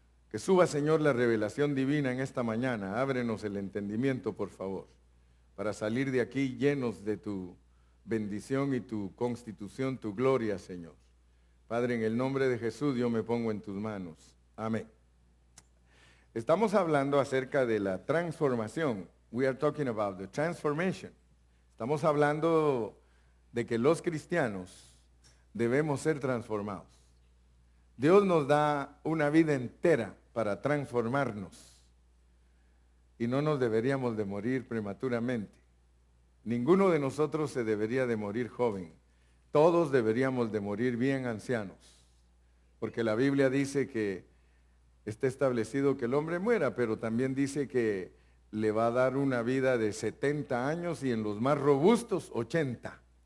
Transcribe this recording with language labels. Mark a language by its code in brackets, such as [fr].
[es] Que suba, Señor, la revelación divina en esta mañana. Ábrenos el entendimiento, por favor, para salir de aquí llenos de tu bendición y tu constitución, tu gloria, Señor. Padre, en el nombre de Jesús yo me pongo en tus manos. Amén. Estamos hablando acerca de la transformación. [en] We are talking about the transformation. [es] Estamos hablando de que los cristianos debemos ser transformados. Dios nos da una vida entera para transformarnos y no nos deberíamos de morir prematuramente. Ninguno de nosotros se debería de morir joven. Todos deberíamos de morir bien ancianos, porque la Biblia dice que está establecido que el hombre muera, pero también dice que le va a dar una vida de 70 años y en los más robustos 80.